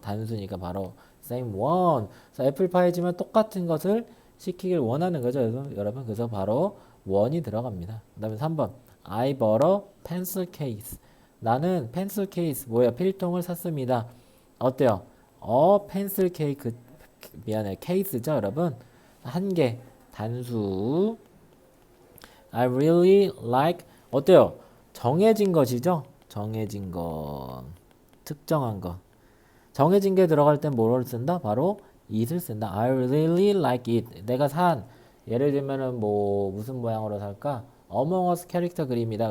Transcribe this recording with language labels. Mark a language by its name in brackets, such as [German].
[Korean] 단수니까 바로 same one. 그래서 애플파이지만 똑같은 것을 시키길 원하는 거죠, 여러분. 그래서 바로 one이 들어갑니다. 그 다음에 3번. [English] I bought a pencil case. [Korean] 나는 펜슬 케이스, 뭐야, 필통을 샀습니다. 어때요? 펜슬 케이크, 미안해, 케이스죠, 여러분? 한 개, 단수. [English] I really like, [Korean] 어때요? 정해진 것이죠? 정해진 것. 특정한 것. 정해진 게 들어갈 땐 뭐를 쓴다? 바로 it을 쓴다. [English] I really like it. [Korean] 내가 산 예를 들면은 뭐 무슨 모양으로 살까? Among Us 캐릭터 그림이다.